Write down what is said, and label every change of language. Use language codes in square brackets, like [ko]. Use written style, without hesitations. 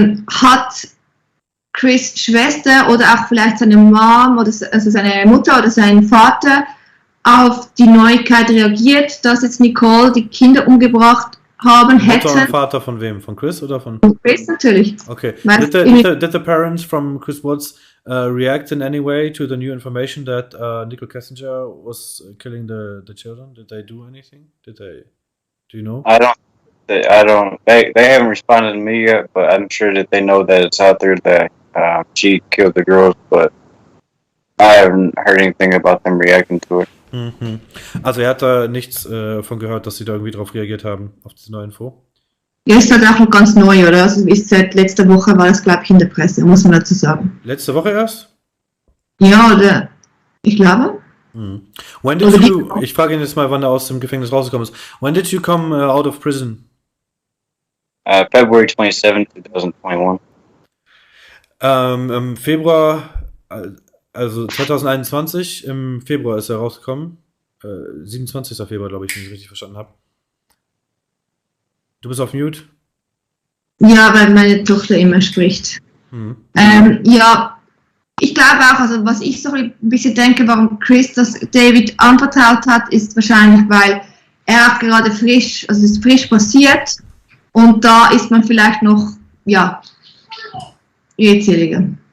[de] Hat Chris' Schwester oder auch vielleicht seine Mom oder also seine Mutter oder sein Vater auf die Neuigkeit reagiert, dass jetzt Nichol die Kinder umgebracht haben hätte? Mutter und Vater von wem? Von Chris oder von? Chris natürlich. Okay. [en] Did the parents from Chris Watts react in any way to the new information that Nichol Kessinger was killing the children? Did they do anything? Do you know? I don't. They haven't responded to me yet, but I'm sure that they know that it's out there that she killed the girls, but I haven't heard anything about them reacting to it. Mhm. [de] Also er hat da nichts von gehört, dass sie da irgendwie drauf reagiert haben, auf diese neue Info? Ja, ist halt auch noch ganz neu, oder? Also ist seit letzter Woche war das, glaube ich, in der Presse, muss man dazu sagen. Letzte Woche erst? Ja, oder ich glaube. [en] When did you, [de] ich frage ihn jetzt mal, wann er aus dem Gefängnis rausgekommen ist. [en] When did you come out of prison? February 27, 2021. [de] Im Februar, also 2021, im Februar ist er rausgekommen. 27. Februar, glaube ich, wenn ich es richtig verstanden habe. Du bist auf Mute? Ja, weil meine Tochter immer spricht. Ja, ich glaube auch, also was ich so ein bisschen denke, warum Chris das David anvertraut hat, ist wahrscheinlich, weil er auch gerade frisch, also es ist frisch passiert und da ist man vielleicht noch, ja, redseliger.